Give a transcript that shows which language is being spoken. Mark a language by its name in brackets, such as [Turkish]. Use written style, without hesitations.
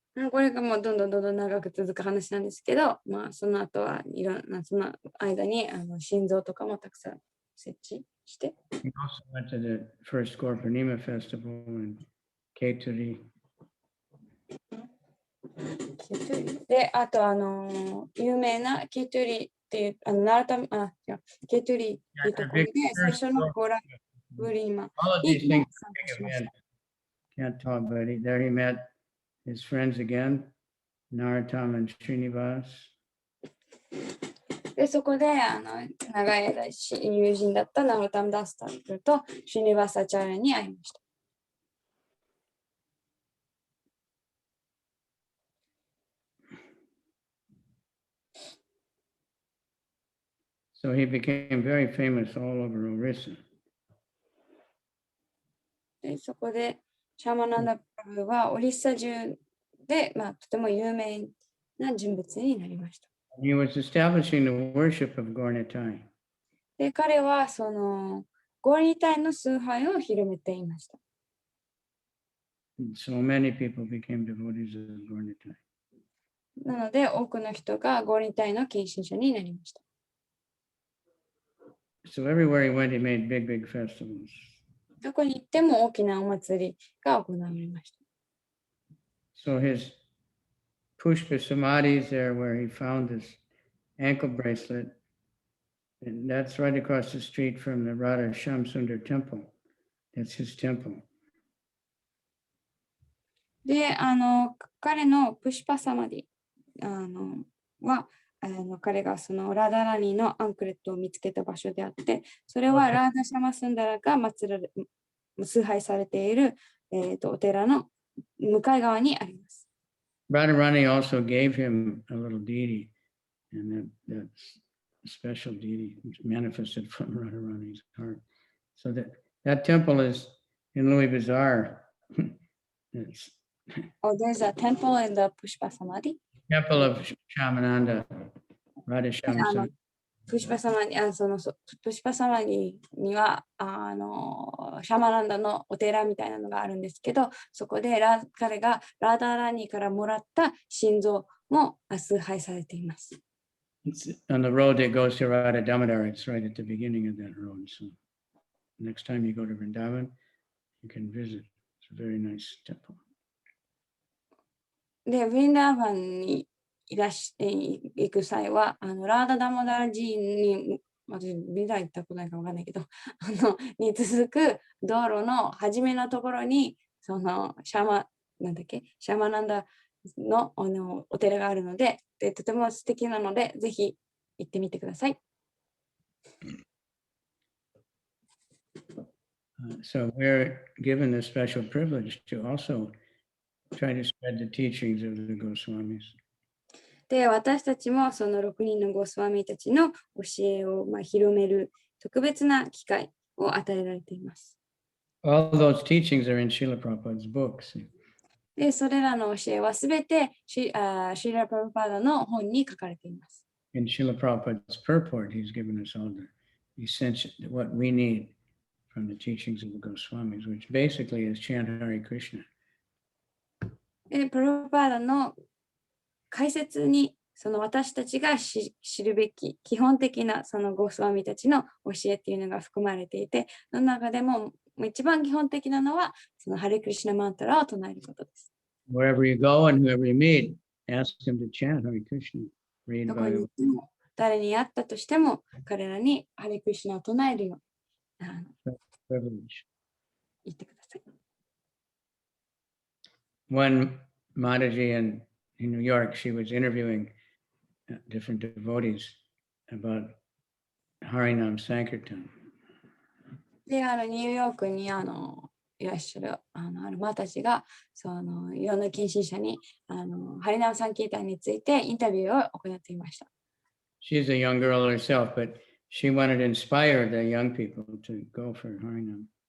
[Japanese] これがもうどんどん長く続く話なんですけど、その後はいろんなその間に心臓とかもたくさん設置して。 [English] He also went to the first Gaur Purnima festival and Keturi. [Japanese] で、あと、有名なケトゥリっていう、ナルタミ、ケトゥリっていうところで、最初のゴラブリマ [English] All of [Japanese] に [English] these things [Japanese] 参加しました。 [English] can't talk, but there he met his friends again, Narottam and Srinivas. [Japanese] で、そこで、長い間友人だったナロタムダスタルとシュニバサチャーラに会いました。 [English] So he became very famous all over Orissa. [Japanese] で、そこでシャーマナンダプラブはオリッサ中で、とても有名な人物になりました。 [English] He was establishing the worship of Gaurnitai. [Japanese] で、彼はそのゴーニタイの崇拝を広めていました。 [English] And so many people became devotees of Gaurnitai. [Japanese] なので、多くの人がゴーニタイの献身者になりました。 [English] So everywhere he went, he made big, big festivals. [Japanese] どこに行っても大きなお祭りが行われました。 [English] So his Pushpa Samadhi is there where he found this ankle bracelet. And that's right across the street from the Radha Shamsundar temple. That's his temple. [Japanese] で、彼のプシュパサマディは、彼がそのラダラニのアンクレットを見つけた場所であって、それはラーダシャマスンダラが崇拝されている、お寺の向かい側にあります。 [English] Radharani also gave him a little deity, and that's a special deity manifested from Radharani's heart. So that temple is in Louis Bazaar. Oh, there's a temple in the Pushpa Samadhi? Temple of Shamananda, Radha Shamasundara. [Japanese] プシュパサマディ、プシュパサマディにはシャマランダのお寺みたいなのがあるんですけど、そこで彼がラダーラニーからもらった心臓も崇拝されています。 [English] It's on the road that goes to Radha Damodar. It's right at the beginning of that road. So next time you go to Vrindavan, you can visit. It's a very nice temple. [Japanese] で、ヴィンダーバンに行く際は、ラーダダモダラ寺に、私、ヴィンダー行ったことないかわかんないけど、に続く道路の初めのところに、そのシャマナンダの、お寺があるので、とても素敵なので、ぜひ行ってみてください。 [English] So we're given this special privilege to also try to spread the teachings of the Goswamis. [Japanese] で、私たちもその6人のゴスワミたちの教えを広める特別な機会を与えられています。 [English] All those teachings are in Srila Prabhupada's books. [Japanese] で、それらの教えはすべてシーラ・プラブパーダの本に書かれています。 [English] In Srila Prabhupada's purport, he's given us all the essential, what we need from the teachings of the Goswamis, which basically is chant Hare Krishna. [Japanese] で、プラブパーダの解説にその私たちが知るべき基本的なそのゴスワミたちの教えっていうのが含まれていて、その中でも一番基本的なのはそのハレクリシュナマントラを唱えることです。 [English] Wherever you go and whoever you meet, ask them to chant Hare Krishna. [Japanese] どこに行っても誰に会ったとしても彼らにハレクリシュナを唱えるように言ってください。 [English] When Mataji in New York, she was interviewing different devotees about Harinam Sankirtan. [Japanese] で、ニューヨークにいらっしゃるあるマたちがそのいろんな献身者にハリナムサンキータンについてインタビューを行っていました。 [English] She's a young girl herself, but she wanted to inspire the young people to go for Harinam.